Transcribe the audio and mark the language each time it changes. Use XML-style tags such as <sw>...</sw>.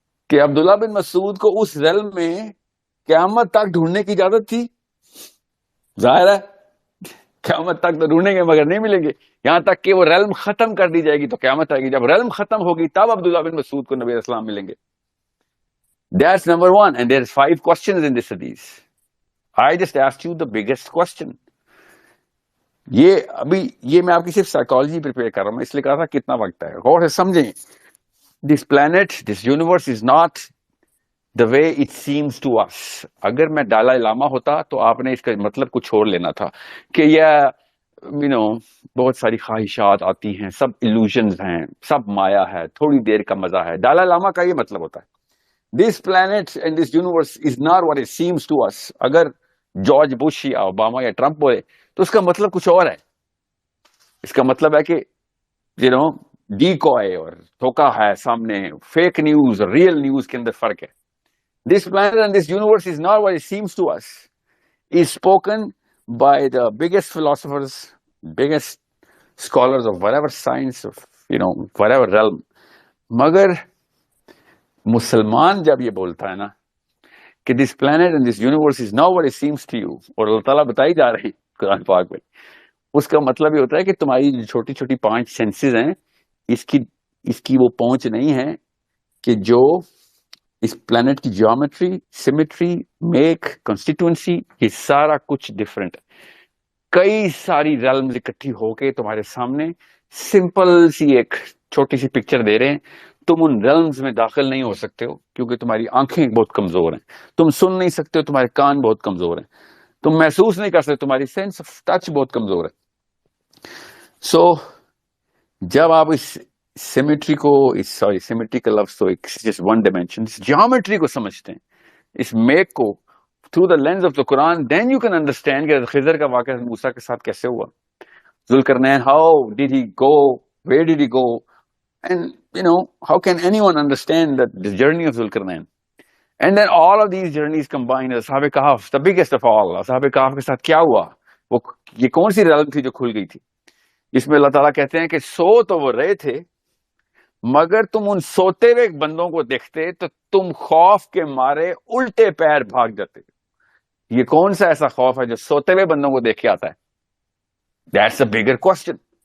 <ur>کہ عبداللہ بن مسعود کو اس ریلم میں قیامت تک ڈھونڈنے کی اجازت تھی. ظاہر ہے قیامت تک تو ڈھونڈیں گے مگر نہیں ملیں گے, یہاں تک کہ وہ ریلم ختم کر دی جائے گی تو قیامت آئے گی. جب ریلم ختم ہوگی تب عبداللہ بن مسعود کو نبی علیہ السلام ملیں گے.</ur> <en>That's number one, and there's 5 questions in this hadith. I just asked you the biggest question.</en> <ur>یہ میں آپ کی صرف سائیکالوجی پریپیئر کر رہا ہوں, میں اس لیے کہا تھا کتنا وقت ہے, غور سے سمجھیں.</ur> <en>This planet, this universe is not the way it seems to us.</en> <ur>اگر میں ڈالائی لاما ہوتا تو آپ نے اس کا مطلب کچھ اور لینا تھا کہ یہ بہت ساری خواہشات آتی ہیں, سب illusions ہیں, سب مایا ہے, تھوڑی دیر کا مزہ ہے. ڈالائی لاما کا یہ مطلب ہوتا ہے.</ur> <en>This planet and this universe is not what it seems to us.</en> <ur>اگر جارج بش یا اوباما یا ٹرمپ بولے تو اس کا مطلب کچھ اور ہے. اس کا مطلب ہے کہ ڈیکوائے اور دھوکا ہے سامنے, فیک نیوز اور ریئل نیوز کے اندر فرق ہے.</ur> <en>This planet and this universe is not what it seems to us. Is spoken by the biggest philosophers, biggest scholars of whatever science, of whatever realm.</en> <ur>مگر مسلمان جب یہ بولتا ہے نا کہ</ur> <en>this planet and this universe is not what it seems to you,</en> <ur>اور اللہ تعالیٰ بتائی جا رہے ہیں قرآن پاک میں, اس کا مطلب یہ ہوتا ہے کہ تمہاری جو چھوٹی چھوٹی 5 سینسز ہیں اس کی وہ پہنچ نہیں ہے کہ جو اس پلانٹ کی جیومیٹری, سیمیٹری, میک, کنسٹیٹوئنسی, یہ سارا کچھ ڈفرینٹ ہے. کئی ساری ریلمز اکٹھی ہو کے تمہارے سامنے سمپل سی ایک چھوٹی سی پکچر دے رہے ہیں. تم ان ریلمز میں داخل نہیں ہو سکتے ہو کیونکہ تمہاری آنکھیں بہت کمزور ہیں, تم سن نہیں سکتے ہو, تمہارے کان بہت کمزور ہیں, تم محسوس نہیں کر سکتے, تمہاری سینس آف ٹچ بہت کمزور ہے. سو جب آپ اس سیمیٹری کو, سیمیٹری کا لفظ تو</ur> <en>just one dimension,</en> <ur>اس جیومیٹری کو سمجھتے ہیں, اس میک کو</ur> <en>through the lens of the Quran, then you can understand</en> <ur>کہ خضر کا واقعہ موسیٰ کے ساتھ کیسے ہوا.</ur> <en>Zulkarnain, how did he go, where did he go, and how can anyone understand that the journey of Zulkarnain? And then all of these journeys combined, Ashab Kahf, the biggest of all.</en> <ur>Ashab Kahf کے ساتھ کیا ہوا, یہ کون سی realm تھی جو کھل گئی تھی, جس میں اللہ تعالیٰ کہتے ہیں کہ سو تو وہ رہے تھے مگر تم ان سوتے ہوئے بندوں کو دیکھتے تو تم خوف کے مارے الٹے پیر بھاگ جاتے. یہ کون سا ایسا خوف ہے جو سوتے ہوئے بندوں کو دیکھ کے آتا ہے؟</ur> <en>That's a bigger question.</en>